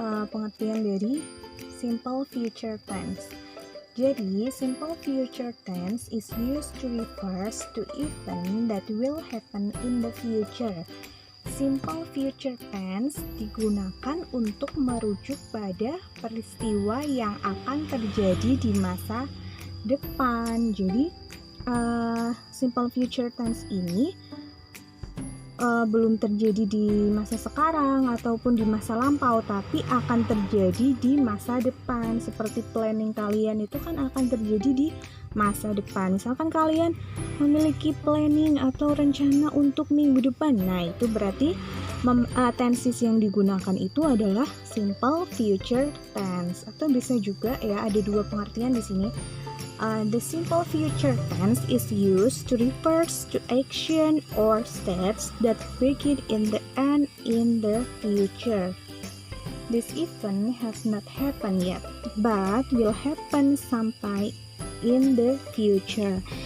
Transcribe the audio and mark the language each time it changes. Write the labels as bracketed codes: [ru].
[id] pengertian dari simple future tense. [en] Jadi, simple future tense is used to refers to event that will happen in the future. [id] Simple future tense digunakan untuk merujuk pada peristiwa yang akan terjadi di masa depan. Jadi, simple future tense ini belum terjadi di masa sekarang ataupun di masa lampau, tapi akan terjadi di masa depan. Seperti planning kalian itu kan akan terjadi di masa depan. Misalkan kalian memiliki planning atau rencana untuk minggu depan, nah itu berarti tenses yang digunakan itu adalah simple future tense. Atau bisa juga ya, ada dua pengertian di sini. [en] The simple future tense is used to refers to action or steps that begin in the end in the future. This event has not happened yet, but will happen sometime in the future.